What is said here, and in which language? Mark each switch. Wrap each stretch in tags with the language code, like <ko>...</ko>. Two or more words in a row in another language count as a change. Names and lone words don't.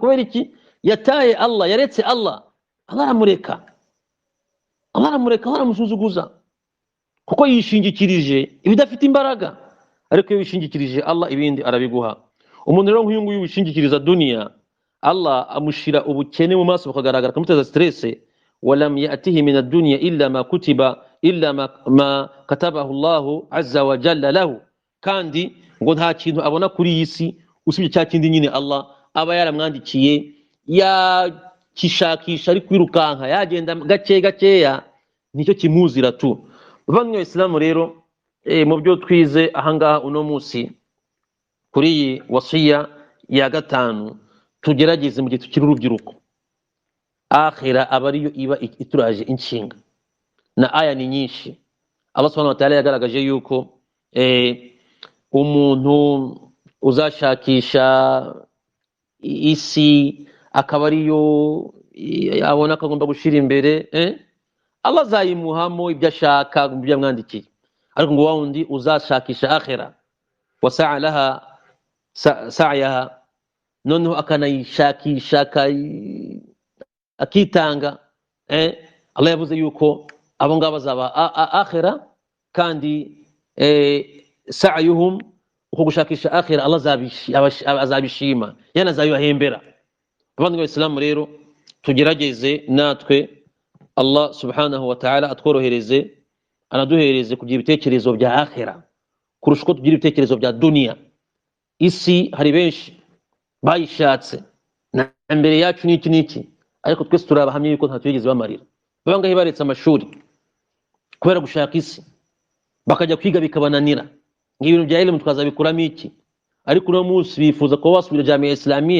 <rw>Kubera iki? Yataye Allah, yaretse Allah, Allah aramureka, Allah aramusuzuguza, kuko yishingikirije ibidafite imbaraga. Ariko iyo wishingikirije Allah, ibindi arabiguha. Umuntu rero nk'uyu nguyu wishingikiriza dunia, Allah amushira ubukene mu maso bukagaragara, akamuteza stress.</rw> <ar>ولم يأته من الدنيا إلا ما كتب إلا ما كتبه الله عز وجل له,</ar> <rw>kandi ngo nta kintu abona kuri iyi si usibye cya kindi nyine Allah aba yaramwandikiye, yakishakisha ari kwirukanka, yagenda gakeya, nicyo kimuzira tu. Bavandimwe Islamu rero, mu byo twize ahangaha uno munsi kuri iyi wasiya ya gatanu, tugerageze mu gihe tukiri urubyiruko, akhira aba ariyo iba ituraje inshinga, na aya ni nyinshi. Allah</rw> <ar>سبحانه وتعالى</ar> <rw>yagaragaje yuko umuntu uzashakisha isi akaba ariyo abona ko agomba gushira imbere, Allah azayimuhamo ibyo ashaka, ibyo yamwandikiye. Ariko ngo wundi uzashakisha akhira</rw> <ar>وسعى لها سعيها,</ar> <rw>noneho akanayishakisha akitanga, Allah yavuze yuko abo ngabo bazaba akhira kandi sa'yuhum uko gushakisha akhira Allah azabishima yana azabibahembera. Abandi b'Islamu rero tugerageze natwe Allah</rw> <ar>سبحانه وتعالى</ar> <rw>atworohereze anaduhereze kugira ibitekerezo bya akhira kurusha uko tugira ibitekerezo bya dunia. Isi hari benshi bayishatse na mbere yacu n'iki ariko twese turabahamye yuko nta twigeze bamarira. Babangahe baretse amashuri kubera gushaka isi bakajya kwiga bikabananira ngibintu bya elimu twazabikuramo iki, ariko no munsi bifuza ko basubira</rw> <ar>الجامعة الإسلامية</ar>